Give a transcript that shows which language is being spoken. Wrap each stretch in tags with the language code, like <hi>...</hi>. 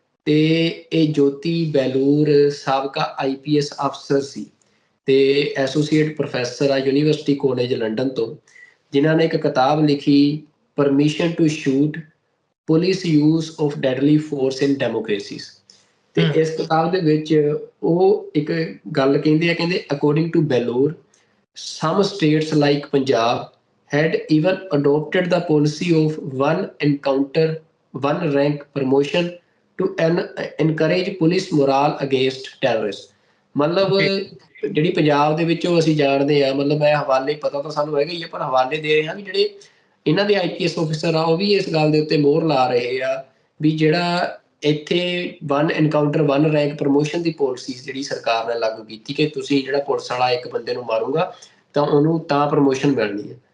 <pa>ਤੇ ਇਹ ਜੋਤੀ ਬੈਲੂਰ ਸਾਬਕਾ IPS ਅਫਸਰ ਸੀ ਤੇ ਐਸੋਸੀਏਟ ਪ੍ਰੋਫੈਸਰ ਆ ਯੂਨੀਵਰਸਿਟੀ ਕਾਲਜ ਲੰਡਨ ਤੋਂ, ਜਿਨ੍ਹਾਂ ਨੇ ਇੱਕ ਕਿਤਾਬ ਲਿਖੀ permission to shoot police use of deadly force ਇਨ ਡੈਮੋਕ੍ਰੇਸੀਜ਼। ਤੇ ਇਸ ਕਿਤਾਬ ਦੇ ਵਿੱਚ ਉਹ ਇੱਕ ਗੱਲ ਕਹਿੰਦੇ ਆ, ਕਹਿੰਦੇ according to ਬੈਲੂਰ</pa> <en>some states like Punjab had even adopted the policy of one encounter, one rank promotion to encourage police morale against terrorists।</en> <pa>ਮਤਲਬ ਜਿਹੜੀ ਪੰਜਾਬ ਦੇ ਵਿੱਚੋਂ ਅਸੀਂ ਜਾਣਦੇ ਆ, ਮਤਲਬ ਮੈਂ ਹਵਾਲੇ ਪਤਾ ਤਾਂ ਸਾਨੂੰ ਹੈਗਾ ਹੀ ਆ, ਪਰ ਹਵਾਲੇ ਦੇ ਰਹੇ ਹਾਂ ਵੀ ਜਿਹੜੇ ਇਹਨਾਂ ਦੇ IPS ਆਫਿਸਰ ਆ ਉਹ ਵੀ ਇਸ ਗੱਲ ਦੇ ਉੱਤੇ ਮੋਹਰ ਲਾ ਰਹੇ ਆ ਵੀ ਜਿਹੜਾ ਇੱਥੇ one encounter one rank promotion ਦੀ ਪਾਲਿਸੀ ਜਿਹੜੀ ਸਰਕਾਰ ਨੇ ਲਾਗੂ ਕੀਤੀ ਕਿ ਤੁਸੀਂ ਜਿਹੜਾ ਪੁਲਿਸ ਵਾਲਾ ਇੱਕ ਬੰਦੇ ਨੂੰ ਮਾਰੂਗਾ ਤਾਂ ਉਹਨੂੰ ਤਾਂ ਪ੍ਰਮੋਸ਼ਨ ਮਿਲਣੀ ਹੈ।</pa>